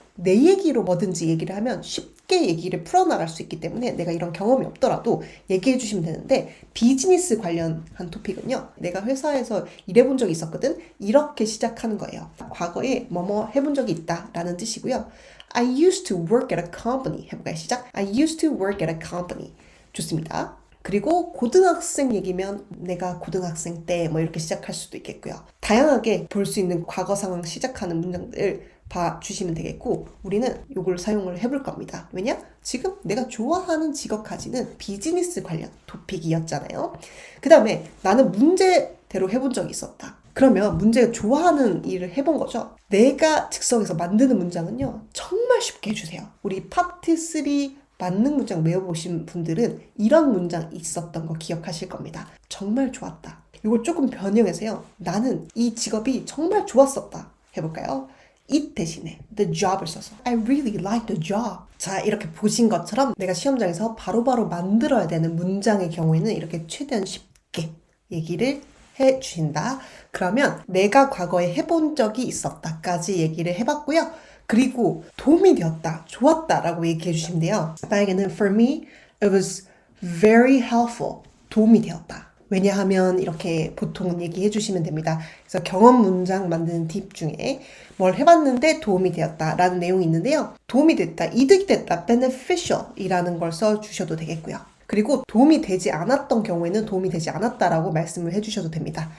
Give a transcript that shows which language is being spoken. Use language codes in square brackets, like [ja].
[ko] 내 얘기로 뭐든지 얘기를 하면 쉽게 얘기를 풀어나갈 수 있기 때문에 내가 이런 경험이 없더라도 얘기해 주시면 되는데, 비즈니스 관련한 토픽은요, 내가 회사에서 일해본 적이 있었거든? 이렇게 시작하는 거예요. 과거에 뭐뭐 해본 적이 있다 라는 뜻이고요. [en] I used to work at a company [ko] 해볼까요? 시작. [en] I used to work at a company. [ko] 좋습니다. 그리고 고등학생 얘기면 내가 고등학생 때 뭐 이렇게 시작할 수도 있겠고요. 다양하게 볼 수 있는 과거 상황 시작하는 문장들 봐주시면 되겠고, 우리는 이걸 사용을 해볼 겁니다. 왜냐? 지금 내가 좋아하는 직업 가지는 비즈니스 관련 토픽이었잖아요. 그 다음에 나는 문제대로 해본 적이 있었다. 그러면 문제가 좋아하는 일을 해본 거죠. 내가 즉석에서 만드는 문장은요, 정말 쉽게 해주세요. 우리 파트 3 만능 문장 외워보신 분들은 이런 문장 있었던 거 기억하실 겁니다. 정말 좋았다. 이걸 조금 변형해서요, 나는 이 직업이 정말 좋았었다 해볼까요? [en] it [ko] 대신에 [en] the job을 [ko] 써서 [en] I really like the job. [ko] 자, 이렇게 보신 것처럼 내가 시험장에서 바로바로 만들어야 되는 문장의 경우에는 이렇게 최대한 쉽게 얘기를 해주신다. 그러면 내가 과거에 해본 적이 있었다까지 얘기를 해봤고요. 그리고 도움이 되었다, 좋았다 라고 얘기해 주시면 돼요. 나에게는 [en] for me, it was very helpful. [ko] 도움이 되었다. 왜냐하면 이렇게 보통은 얘기해 주시면 됩니다. 그래서 경험 문장 만드는 팁 중에 뭘 해봤는데 도움이 되었다 라는 내용이 있는데요. 도움이 됐다, 이득이 됐다, beneficial 이라는 걸 써주셔도 되겠고요. 그리고 도움이 되지 않았던 경우에는 도움이 되지 않았다라고 말씀을 해주셔도 됩니다.